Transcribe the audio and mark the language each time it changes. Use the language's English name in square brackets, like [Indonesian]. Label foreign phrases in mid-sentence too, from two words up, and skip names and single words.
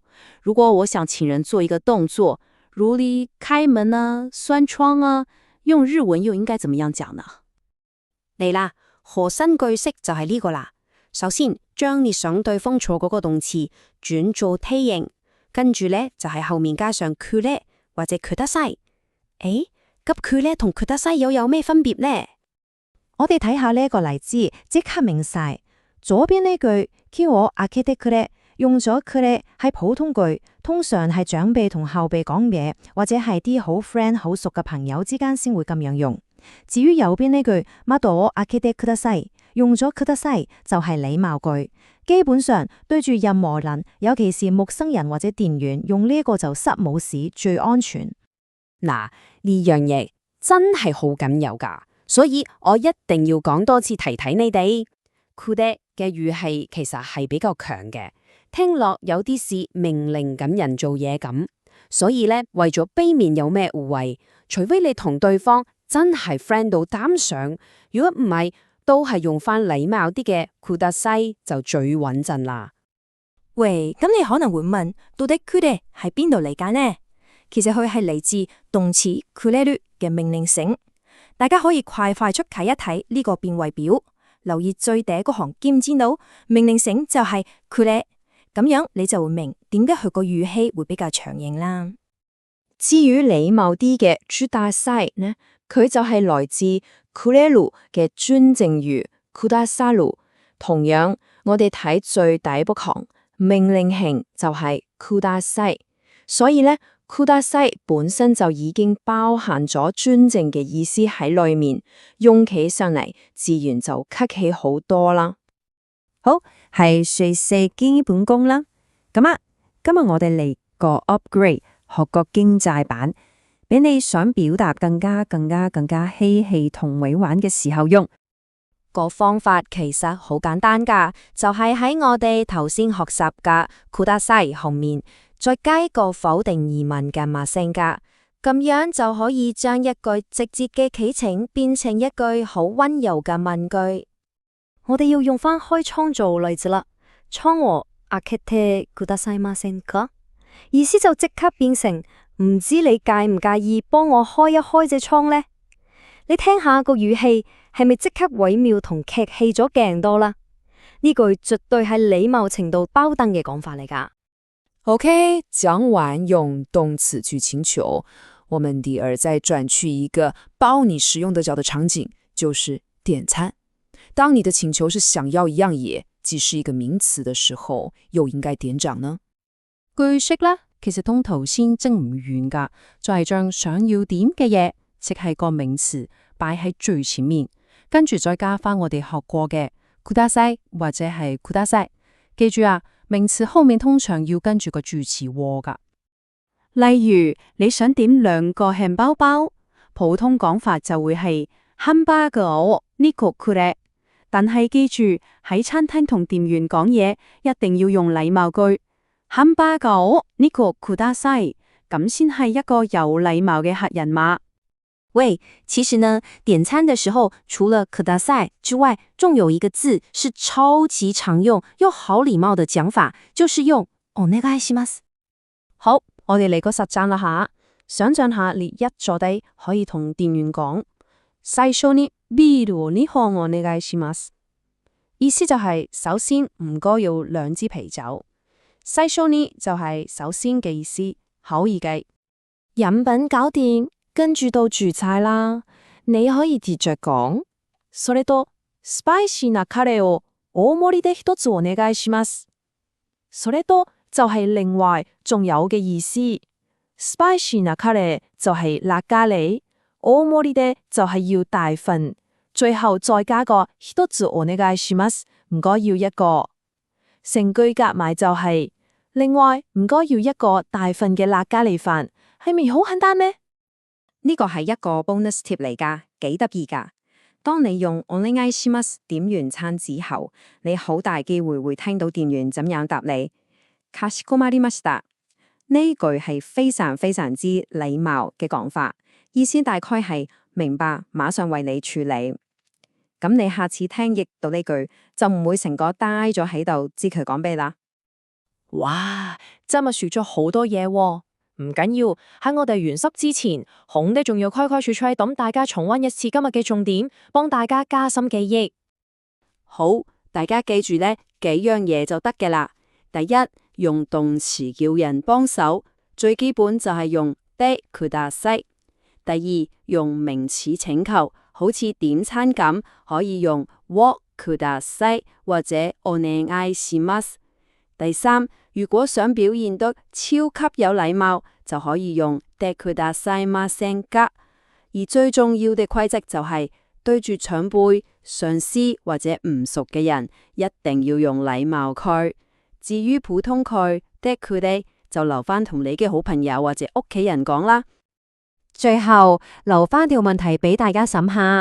[Cantonese] 如果我想請人做一個動作，如例開門啊、閂窗啊，用日文又應該怎麼樣講呢？嚟啦，核心句式就係呢個啦。首先，將你想對方做嗰個動詞轉做梯形，跟住呢就係後面加上くれ或者ください。誒，咁くれ同ください又有咩分別呢？我哋睇下呢一個例子，即刻明晒。左邊呢句叫我 [Japanese] 開けてくれ， [Cantonese] 用咗くれ係普通句，通常係長輩同後輩講嘢，或者係啲好 friend 好熟嘅朋友之間先會咁樣用。至於右邊呢句 [Japanese] 窓を開けてください， [Cantonese] 用咗ください就係禮貌句，基本上對住任何人，尤其是陌生人或者店員，用呢一個就失冇事，最安全。嗱，呢樣嘢真係好緊要噶，所以我一定要講多次提你哋。くれ嘅語氣其實係比較強嘅，聽落有啲似命令緊人做嘢咁。所以呢，為咗避免有咩誤會，除非你同對方真係 friend 到擔上，如果唔係，都係用翻禮貌啲嘅ください就最穩陣啦。喂，咁你可能會問，到底くれ係邊度嚟㗎呢？其實佢係嚟自動詞くれる嘅命令型。大家可以快速睇一睇呢個變位表。留意最底嗰行，見唔見到命令型就係くれ，咁樣你就會明點解佢個語氣會比較強硬啦。至於禮貌啲嘅ください呢，佢就係來自くれる嘅尊敬語くださる。同樣，我哋睇最底部行，命令型就係ください，所以呢，ください本身就已經包含咗尊敬嘅意思喺裏面，用起上嚟自然就客氣好多啦。好，係學識基本功啦。咁啊，今日我哋嚟個 upgrade，學個經濟版，俾你想表達更加嬉戲同委婉嘅時候用。個方法其實好簡單噶，就係喺我哋頭先學習嘅ください後面，再加一個否定疑問嘅嘛聲噶，咁樣就可以將一句直接嘅祈請變成一句好溫柔嘅問句。我哋要用翻開窗做例子啦， [Japanese] 窗を開けてくださいませんか？ [Cantonese] 意思就即刻變成唔知你介唔介意幫我開一開隻窗呢？你聽下個語氣係咪即刻微妙同劇氣咗勁多啦？呢句絕對係禮貌程度包燈嘅講法嚟噶。 OK， 講完用動詞去請求，我們第二再轉去一個包你使用得着的場景，就是點餐。當你的請求是想要一樣嘢，即是一個名詞的時候，又應該點講呢？句式呢，其實同頭先爭唔遠噶，就係將想要點嘅嘢，即係個名詞擺喺最前面，跟住再加翻我哋學過嘅ください或者係ください。記住啊，名詞後面通常要跟住個助詞和噶。例如你想點2個漢堡包，普通講法就會係 [Japanese] ハンバーガーを2個くれ。 [Cantonese] 但係記住喺餐廳同店員講嘢，一定要用禮貌句 [Japanese] ハンバーガーを2個ください， [Cantonese] 咁先係一個有禮貌嘅客人嘛。喂，其實呢，點餐的時候，除了ください之外，仲有一個字是超級常用又好禮貌的講法，就是用 [Japanese] お願いします。 [Cantonese] 好，我哋嚟個實戰啦下，想象下你一坐低可以同店員講， [Japanese] 最初にビールを2本お願いします。 [Cantonese] 意思就係首先唔該要2支啤酒，最初に就係首先嘅意思，口語嘅。飲品搞掂，跟住到主菜啦。你可以接着講。 [Japanese] それと、スパイシーなカレーを大盛りで一つお願いします。 [Cantonese] それと就係另外仲有嘅意思。 [Japanese] spicy なカレー [Cantonese] 就係辣咖喱，大盛りで就係要大份，最後再加個 [Japanese] 一つお願いします， [Cantonese] 唔該要一個。成句夾埋就係另外唔該要一個大份嘅辣咖喱飯，係咪好簡單呢？呢個係一個 [English] bonus tip [Cantonese] 嚟㗎，幾得意㗎。當你用 [Japanese] お願いします [Cantonese] 點完餐之後，你好大機會會聽到店員怎樣答你。 [Japanese] かしこまりました。 [Cantonese] 呢句係非常非常之禮貌嘅講法，意思大概係明白，馬上為你處理。咁你下次聽譯到呢句，就唔會成個呆咗喺度，知佢講咩啦。哇，真係學咗好多嘢喎。唔緊要，喺我哋完濕之前，孔爹仲要開開處等大家重溫一次今日嘅重點，幫大家加深記憶。好，大家記住呢幾樣嘢就得嘅啦。第一，用動詞叫人幫手，最基本就係用 [Japanese] でください。 [Cantonese] 第二，用名詞請求，好似點餐咁，可以用 [Japanese] をください [Cantonese] 或者 [Japanese] お願いします。 [Cantonese] 第三，如果想表現得超級有禮貌，就可以用 [Japanese] でくださいませんか。 [Cantonese] 而最重要嘅規則就係對住長輩、上司或者唔熟嘅人，一定要用禮貌句。至於普通句 [Japanese] でくれ， [Cantonese] 就留翻同你嘅好朋友或者屋企人講啦。最後留翻條問題俾大家審下。